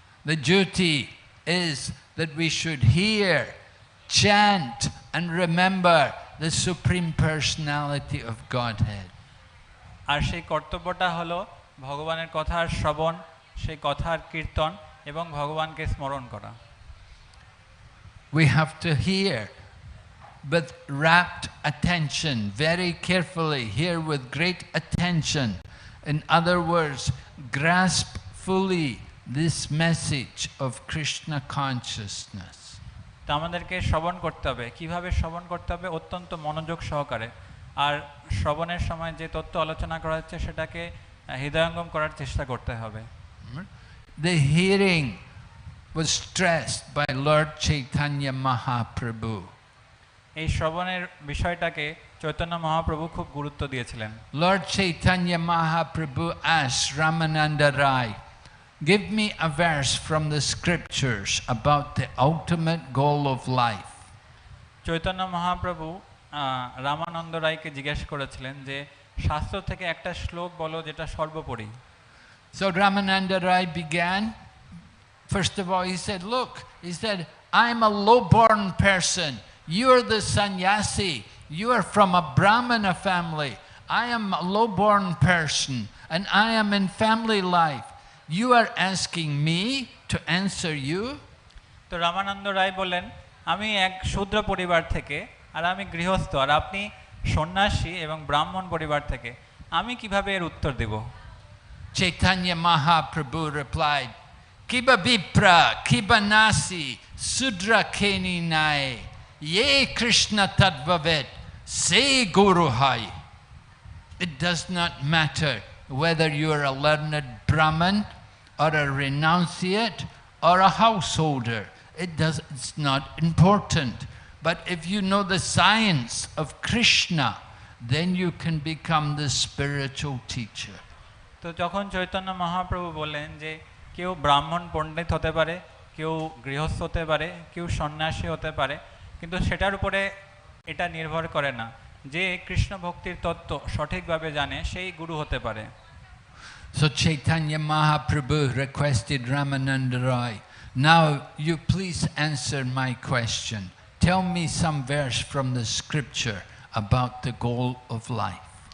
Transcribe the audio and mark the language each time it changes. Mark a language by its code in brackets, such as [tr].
[en] The duty is that we should hear, chant and remember the Supreme Personality of Godhead. [bn] আর সেই কর্তব্যটা হলো ভগবানের কথার শ্রবণ, সেই কথার কীর্তন এবং ভগবানকে স্মরণ করা। [en] We have to hear with rapt attention, very carefully, hear with great attention. In other words, grasp fully this message of Krishna consciousness. [bn] তা আমাদেরকে শ্রবণ করতে হবে। কিভাবে শ্রবণ করতে হবে? অত্যন্ত মনোযোগ সহকারে। আর শ্রবণের সময় যে তত্ত্ব আলোচনা করা হচ্ছে সেটাকে হৃদয়ঙ্গম করার চেষ্টা করতে হবে। [en] The hearing was stressed by Lord Chaitanya Mahaprabhu. [bn] এই শ্রবণের বিষয়টাকে চৈতন্য মহাপ্রভু খুব গুরুত্ব দিয়েছিলেন। [en] Lord Chaitanya Mahaprabhu asked Ramananda Rai, "Give me a verse from the scriptures about the ultimate goal of life." [bn] Chaitanya Mahaprabhu Ramananda রায়কে জিজ্ঞেস করেছিলেন যে শাস্ত্র থেকে একটা শ্লোক বলো যেটা সর্বোপরি। [en] So Ramananda Rai began. First of all, he said, look, he said, I'm a low-born person. You're the sannyasi. You are from a Brahmana family. I am a low-born person, and I am in family life. You are asking me to answer you? [bn] তো রামানন্দ রায় বললেন, আমি এক শূদ্র পরিবার থেকে, আর আমি গৃহস্থ, আর আপনি সন্ন্যাসী এবং ব্রাহ্মণ পরিবার থেকে, আমি কিভাবে এর উত্তর দেব? Chaitanya Mahaprabhu replied, Kiba Vipra, Kiba Nasi, Sudra Keni Nai, Ye Krishna Tadvavet, Se Guru Hai. [en] It does not matter whether you are a learned Brahmin or a renunciate or a householder. It's not important. But if you know the science of Krishna, then you can become the spiritual teacher. [bn] তো যখন চৈতন্য মহাপ্রভু বললেন যে কেউ ব্রাহ্মণ পণ্ডিত হতে পারে, কেউ গৃহস্থ হতে পারে, কেউ সন্ন্যাসী হতে পারে, কিন্তু সেটার উপরে এটা নির্ভর করে না, যে কৃষ্ণ ভক্তির তত্ত্ব সঠিকভাবে জানে সেই গুরু হতে পারে। [en] So Chaitanya Mahaprabhu requested Ramananda Rai, now you please answer my question. Tell me some verse from the scripture about the goal of life.